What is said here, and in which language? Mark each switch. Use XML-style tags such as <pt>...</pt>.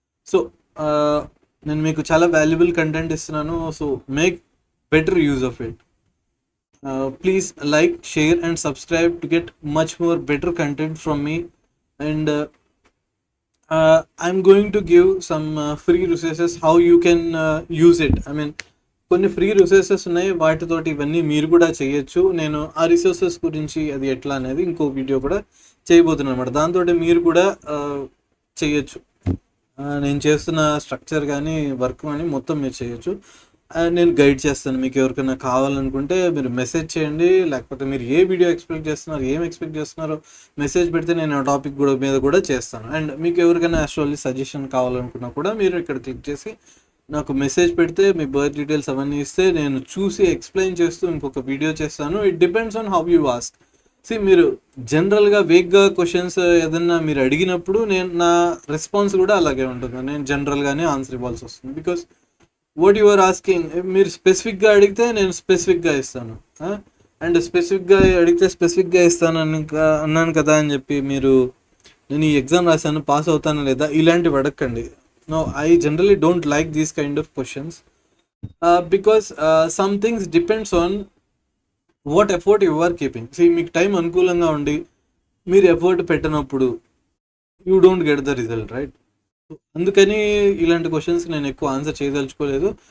<te>So నేను మీకు చాలా వాల్యుబుల్ కంటెంట్ ఇస్తున్నాను.</te> <en>So make better use of it. Please like, share and subscribe to get much more better content from me. And I'm going to give some free resources how you can use it. I mean,</en> <te>కొన్ని free resources ఉన్నాయి, వాటితోటి ఇవన్నీ మీరు కూడా చేయొచ్చు. నేను ఆ resources గురించి అది ఎట్లా అనేది ఇంకో వీడియో కూడా చేయబోతున్నాను అనమాట. దాంతో మీరు కూడా చేయొచ్చు. నేను చేస్తున్న స్ట్రక్చర్ కానీ వర్క్ కానీ మొత్తం మీరు చేయొచ్చు. నేను గైడ్ చేస్తాను. మీకు ఎవరికైనా కావాలనుకుంటే మీరు మెసేజ్ చేయండి, లేకపోతే మీరు ఏ వీడియో ఎక్స్పెక్ట్ చేస్తున్నారో మెసేజ్ పెడితే నేను ఆ టాపిక్ కూడా మీద కూడా చేస్తాను. అండ్ మీకు ఎవరికైనా యాక్చువల్లీ సజెషన్ కావాలనుకున్నా కూడా మీరు ఇక్కడ క్లిక్ చేసి నాకు మెసేజ్ పెడితే మీ బర్త్ డీటెయిల్స్ అవన్నీ ఇస్తే నేను చూసి ఎక్స్ప్లెయిన్ చేస్తూ ఇంకొక వీడియో చేస్తాను.</te> <en>It depends on how you ask.</en> <te>మీరు జనరల్గా వేగ్గా క్వశ్చన్స్ ఏదన్నా మీరు అడిగినప్పుడు నా రెస్పాన్స్ కూడా అలాగే ఉంటుంది. నేను జనరల్గానే ఆన్సర్ ఇవ్వాల్సి వస్తుంది.</te> <en>because what you are asking,</en> <te>మీరు స్పెసిఫిక్గా అడిగితే నేను స్పెసిఫిక్గా ఇస్తాను. అండ్ స్పెసిఫిక్గా అడిగితే స్పెసిఫిక్గా ఇస్తాను అన్నాను కదా అని చెప్పి మీరు నేను ఈ ఎగ్జామ్ రాశాను, పాస్ అవుతాను లేదా ఇలాంటివి అడగండి.</te> <en>No, I generally don't like these kind of questions because some things depends on what effort you are keeping.</en> <te>మీకు టైం అనుకూలంగా ఉండి మీరు ఎఫర్ట్ పెట్టినప్పుడు</te> <en>You don't get the result, right?</en> <te>అందుకని ఇలాంటి క్వశ్చన్స్ నేను ఎక్కువ ఆన్సర్ చేయదలుచుకోలేదు.</te>